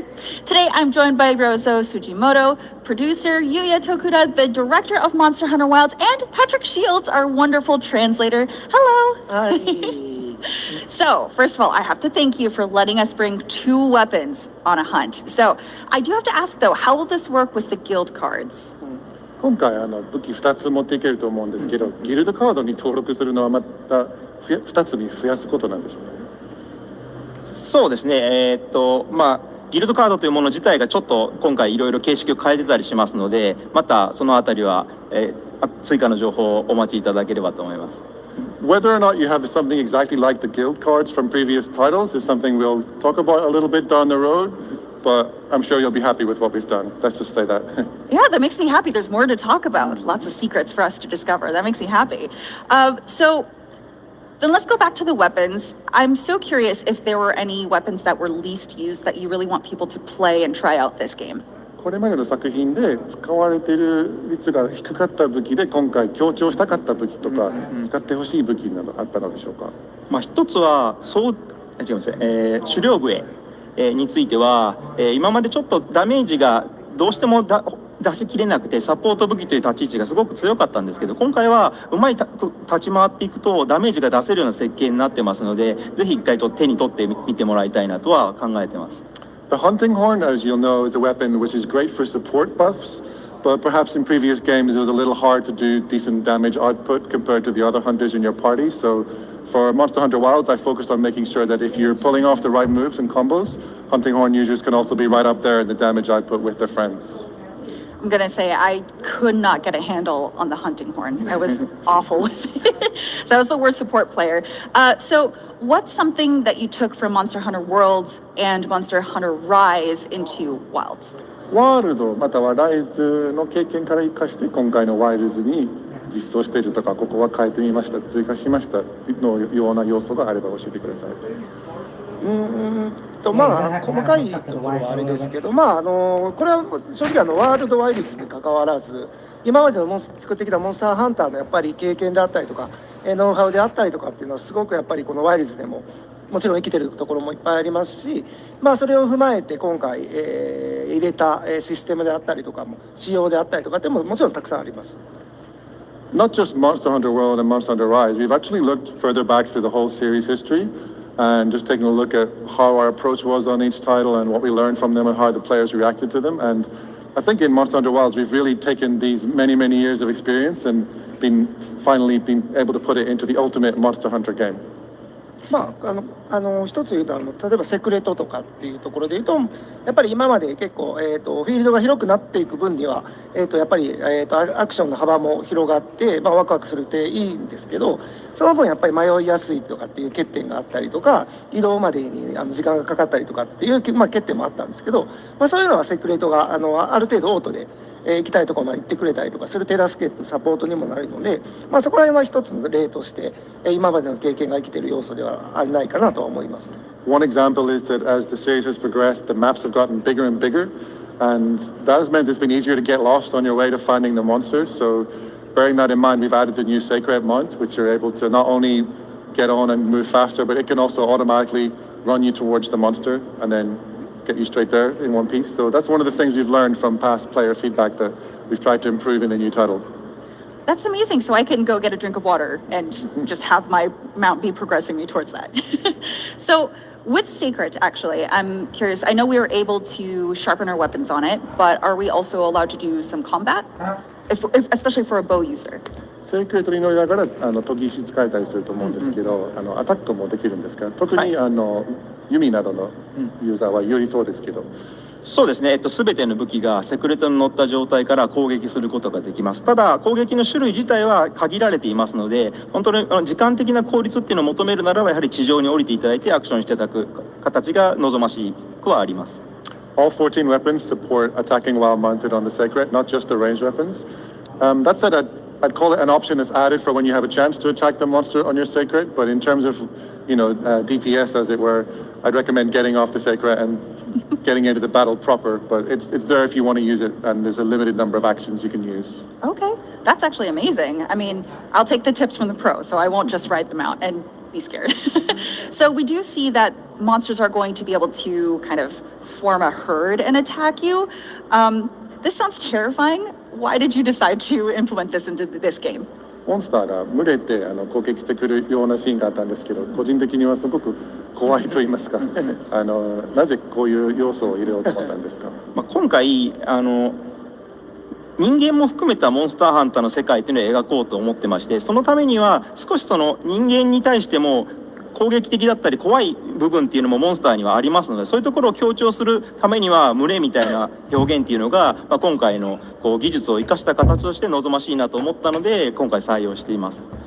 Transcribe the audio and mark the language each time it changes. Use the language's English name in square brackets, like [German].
[English] Today, I'm joined by Rozo Sujimoto, producer, Yuya Tokuda, the director of Monster Hunter Wilds, and Patrick Shields, our wonderful translator. Hello. Hi. So, first of all, I have to thank you for letting us bring 2 weapons on a hunt. So, I do have to ask, though, how will this work with the guild cards? [Japanese] 今回武器2つ持っていけると思うんですけど、ギルドカードに登録するのはまた2つに増やすことなんでしょうか。そうですね。ギルドカードというもの自体がちょっと今回いろいろ形式を変えてたりしますので、またそのあたりは、追加の情報をお待ちいただければと思います。 [English] Whether or not you have something exactly like the guild cards from previous titles is something we'll talk about a little bit down the road, but I'm sure you'll be happy with what we've done. Let's just say that. Yeah, that makes me happy. There's more to talk about. Lots of secrets for us to discover. That makes me happy. So then let's go back to the weapons. I'm so curious if there were any weapons that were least used that you really want people to play and try out this game. [Japanese] これまでの作品で使われている率が低かった武器で今回強調したかった武器とか使ってほしい武器などあったのでしょうか。一つは違います、狩猟笛、については、今までちょっとダメージがどうしても出しきれなくてサポート武器という立ち位置がすごく強かったんですけど、今回はうまい立ち回っていくとダメージが出せるような設計になってますので、ぜひ一回手に取ってみてもらいたいなとは考えてます。 [English] The hunting horn, as you'll know, is a weapon which is great for support buffs, but perhaps in previous games it was a little hard to do decent damage output compared to the other hunters in your party. So for Monster Hunter Wilds, I focused on making sure that if you're pulling off the right moves and combos, hunting horn users can also be right up there in the damage output with their friends. I'm gonna say I could not get a handle on the hunting horn. I was awful with it. So I was the worst support player. So what's something that you took from Monster Hunter Worlds and Monster Hunter Rise into Wilds? [Japanese] ワールドまたはライズの経験から生かして今回のワイルズに実装しているとか、ここは変えてみました、追加しましたのような要素があれば教えてください。まあ細かいところはあれですけど、まあこれは正直ワールドワイルズに関わらず、今までの作ってきたモンスターハンターのやっぱり経験であったりとか、ノウハウであったりとかっていうのはすごくやっぱりこのワイルズでももちろん生きてるところもいっぱいありますし、まあそれを踏まえて今回、入れたシステムであったりとかも仕様であったりとかってももちろんたくさんあります。 [English] Not just Monster Hunter World and Monster Hunter Rise, we've actually looked further back through the whole series history and just taking a look at how our approach was on each title and what we learned from them and how the players reacted to them. And I think in Monster Hunter Wilds, we've really taken these many, many years of experience and finally been able to put it into the ultimate Monster Hunter game. [Japanese] まあ一つ言うと例えばセクレトとかっていうところで言うと、やっぱり今まで結構フィールドが広くなっていく分にはやっぱりアクションの幅も広がって、まあワクワクするっていいんですけど、その分やっぱり迷いやすいとかっていう欠点があったりとか、移動までに時間がかかったりとかっていうまあ欠点もあったんですけど、まあそういうのはセクレトがある程度オートで行きたいところまで行ってくれたりとかする手助けサポートにもなるので、まあそこら辺は一つの例として今までの経験が生きている要素ではないかなとは思います。 [English] One example is that as the series has progressed, the maps have gotten bigger and bigger, and that has meant it's been easier to get lost on your way to finding the monster. So bearing that in mind, we've added the new Sacred Mount, which you're able to not only get on and move faster, but it can also automatically run you towards the monster and then get you straight there in one piece. So that's one of the things we've learned from past player feedback that we've tried to improve in the new title. That's amazing. So I can go get a drink of water and just have my mount be progressing me towards that. So with Sacred, actually, I'm curious. I know we were able to sharpen our weapons on it, but are we also allowed to do some combat? Especially for a bow user. [Japanese] セークレットに乗りながら研ぎ石使えたりすると思うんですけど、アタックもできるんですか？特に、弓などのユーザーは有利そうですけど。そうですね、全ての武器がセクレトに乗った状態から攻撃することができます。ただ攻撃の種類自体は限られていますので、本当に時間的な効率っていうのを求めるならば、やはり地上に降りていただいてアクションしていただく形が望ましくはあります。 [English] All 14 weapons support attacking while mounted on the Sacred, not just the ranged weapons. That said, I'd call it an option that's added for when you have a chance to attack the monster on your Sacred, but in terms of, DPS as it were, I'd recommend getting off the Sacred and getting into the battle proper, but it's there if you want to use it, and there's a limited number of actions you can use. Okay, that's actually amazing. I mean, I'll take the tips from the pro, so I won't just ride them out and be scared. So we do see that monsters are going to be able to kind of form a herd and attack you. This sounds terrifying. Why did you decide to implement this into this game? [Japanese] モンスターが群れて攻撃してくるようなシーンがあったんですけど、個人的にはすごく怖いと言いますか、なぜこういう要素を入れようと思ったんですか？今回人間も含めたモンスターハンターの世界っていうのを描こうと思ってまして、そのためには少しその人間に対しても攻撃的だったり怖い部分っていうのもモンスターにはありますので、そういうところを強調するためには群れみたいな表現っていうのが、今回の技術を生かした形として望ましいなと思ったので今回採用しています。